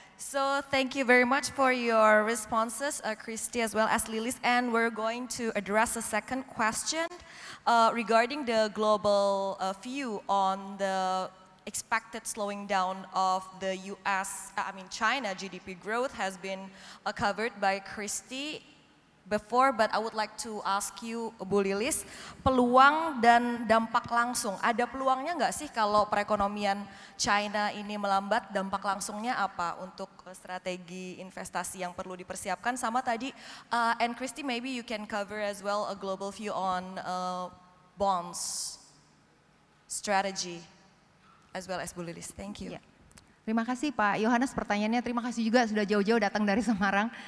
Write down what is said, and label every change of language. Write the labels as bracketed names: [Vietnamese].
[English] So thank you very much for your responses, Christy as well as Lilis, and we're going to address the second question regarding the global view on the expected slowing down of the China GDP growth has been covered by Christy before, but I would like to ask you, Bu Lilis, [Indonesian] peluang dan dampak langsung. Ada peluangnya nggak sih kalau perekonomian China ini melambat? Dampak langsungnya apa untuk strategi investasi yang perlu dipersiapkan? Sama tadi, [English] and Christy, maybe you can cover as well a global view on bonds strategy as well as Bu Lilis. Thank you. Yeah. [Indonesian] Terima kasih Pak Yohanes pertanyaannya, terima kasih juga sudah jauh-jauh datang dari Semarang.